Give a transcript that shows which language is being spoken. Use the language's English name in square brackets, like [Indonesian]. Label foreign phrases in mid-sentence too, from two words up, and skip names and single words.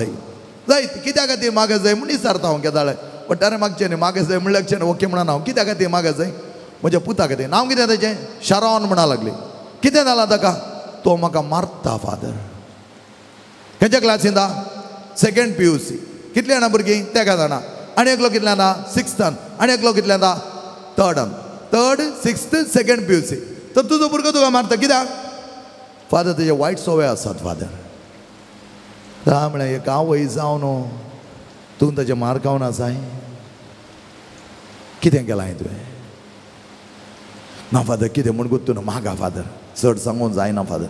[Konkani] जाय कित्या खातीर म्हाका जाय म्हूण विचारता हांव केदाळे. पट्टारे मागचें न्ही म्हाका जाय म्हणल्यार न्ही ओके म्हणा हांव. कित्या खातीर म्हाका जाय? म्हज्या पुता खातीर. नांव कितें ताचें? शारोन म्हणा लागली. कितें जालां ताका? तो म्हाका मारता फादर. खंयच्या क्लासींत आहा? 2nd PUC. कितलीं जाणां भुरगीं? तेका जाणां. आनी एकलो कितल्यान आहा? 6थान. आनी एकलो कितल्यान आहा? 3rd, 6th, 2nd PUC. तर तुजो भुरगो तुका मारता कित्याक? फादर तेजे वायट सवय आसात फादर. तर हांव म्हळें एक आवय जावन तूं ताचे मार खावन आसाय. कितें केलां तुवें? ना फादर कितें म्हूण गुत्तू न्हू म्हाका फादर चड सांगून जायना फादर.